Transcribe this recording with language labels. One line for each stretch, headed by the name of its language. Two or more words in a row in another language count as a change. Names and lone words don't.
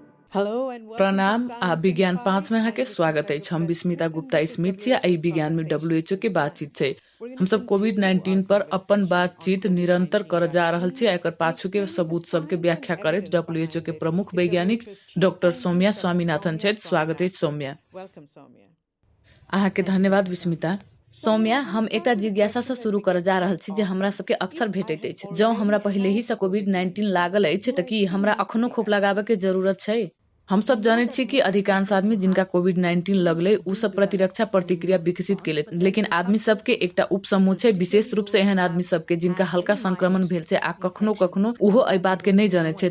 English: Hello and welcome to
Maithili: प्रणाम आ Science in विज्ञान 5 5. में यहाँ
English: I'm
Maithili: के
English: Vishmita
Maithili: स्वागत है। हम
English: Gupta
Maithili: विस्मिता
English: Smith and
Maithili: गुप्ता
English: this is
Maithili: स्मिथ छियै। एहि
English: WHO's
Maithili: विज्ञान में WHO के
English: Conversations.
Maithili: बातचीत छै।
English: We're going
Maithili: हम
English: to
Maithili: सब कोविड
English: continue our
Maithili: 19 पर अपन
English: conversation on
Maithili: बातचीत निरंतर
English: COVID-19
Maithili: कर जा रहल छी।
English: vaccines
Maithili: एकर
English: and
Maithili: पाछू के
English: explaining the
Maithili: सबूत सब के
English: science and
Maithili: व्याख्या करैत
English: evidence
Maithili: WHO
English: behind
Maithili: के
English: it
Maithili: प्रमुख
English: is
Maithili: वैज्ञानिक
English: WHO's Chief
Maithili: डॉक्टर सौम्या
English: Scientist, Dr.
Maithili: स्वामीनाथन
English: Soumya
Maithili: छथि। स्वागत है
English: Swaminathan.
Maithili: सौम्या।
English: Welcome, Soumya.
Maithili: अहाँ के
English: Thank you,
Maithili: धन्यवाद
English: Vishmita.
Maithili: विस्मिता। सौम्या हम एकटा जिज्ञासा से शुरू कर जा रहल छी जे हमरा सबके अक्सर भेटैत अछि। जँ हमरा पहिले ही से कोविड-19 लागल अछि त की हमरा अखनो खोप लगाबे के जरूरत छै? हम सब जाने छी कि अधिकांश आदमी जिनका कोविड-19 लगले उ सब प्रतिरक्षा प्रतिक्रिया विकसित केले, लेकिन आदमी सबके एकटा उपसमूह छै, विशेष रूप से एहन आदमी सबके जिनका हल्का संक्रमण भेल छै आ कखनो कखनो उहो एहि बात के नहीं जाने छै।